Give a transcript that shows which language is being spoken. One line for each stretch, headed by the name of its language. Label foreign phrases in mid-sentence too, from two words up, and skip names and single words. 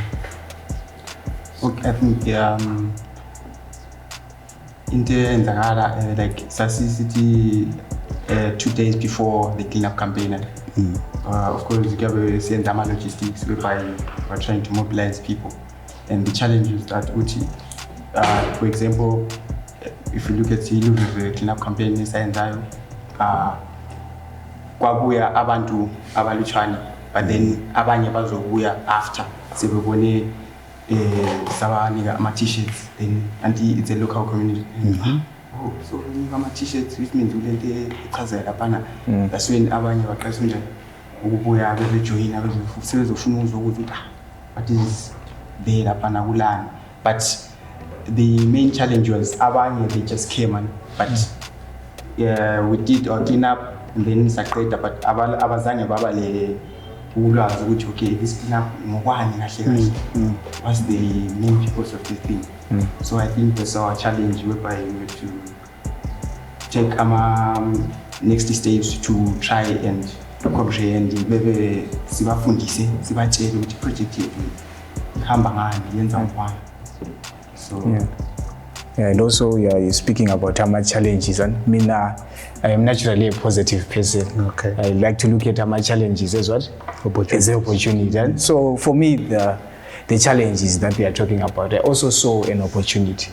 English: Okay, I think in the like City 2 days before the cleanup campaign. Of course, we have a Sendama logistics whereby we're trying to mobilize people, and the challenge is that for example, if you look at the cleanup campaign in Sayenzayo,
North Ndebele: kwabuya abantu abaluchani,
English: but then
North Ndebele: abanye bazobuya
English: after
North Ndebele: sebebone sabanika ama-t-shirts,
English: then anti it's a local community. Oh, so ama-t-shirts, which means
North Ndebele: ulente ichazela lapana.
English: That's when
North Ndebele: abanye baqasha njani ukubuya bejoyina sebezofuna ukuthi
English: what is there
North Ndebele: lapana kulana.
English: But the main challenge was abanye they just came but we did our cleanup and then saqeda, but
North Ndebele: abazange baba le ulwazi ukuthi
English: okay, this cleanup
North Ndebele: ngokwani kahle kahle.
English: What's the main purpose of this thing? So I think that's our challenge whereby we have to take next stage to try and comprehend maybe
North Ndebele: sibafundise sibatshele ukuthi project yethu ihamba ngani yenza ngani.
English: So and also you're speaking about how much challenges, and I am naturally a positive person. Okay. I like to look at how much challenges as what? As an opportunity. And so for me, the challenges that we are talking about, I also saw an opportunity.